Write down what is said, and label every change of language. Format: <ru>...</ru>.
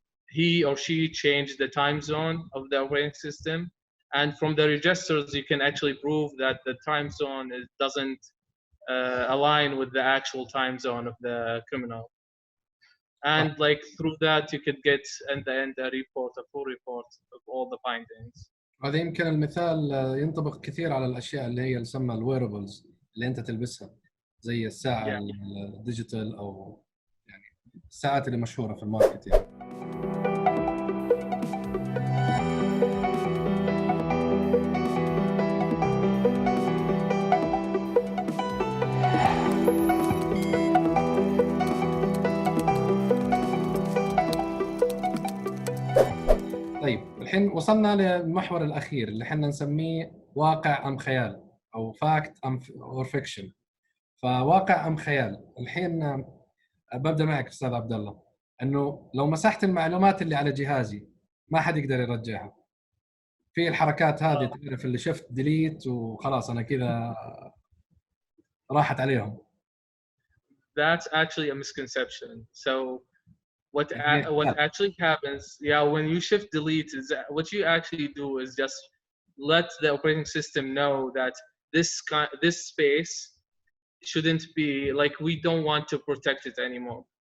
<en>He or she changed the time zone of the operating system, and from the registers you can actually prove that the time zone doesn't align with the actual time zone of the criminal. And like through that you could get in the end a full report of all the findings.</en> <ar>هذا يمكن المثال ينطبق كثير على الاشياء اللي هي تسمى الويربلز اللي انت تلبسها زي الساعه الديجيتال او يعني الساعات اللي مشهوره في الماركت يعني. الحين وصلنا للمحور الأخير اللي احنا نسميه واقع أم خيال أو</ar> <en>fact or fiction.</en> <ar>فواقع أم خيال، الحين ببدأ معك أستاذ عبد الله، إنه لو مسحت المعلومات اللي على جهازي ما حد يقدر يرجعها. في الحركات هذه تعرف اللي شفت ديليت وخلاص أنا كذا راحت عليهم.</ar> <en>That's actually a misconception. So what actually happens, when you shift delete, is what you actually do is just let the operating system know that this space shouldn't be, like, we don't want to protect it anymore.</en>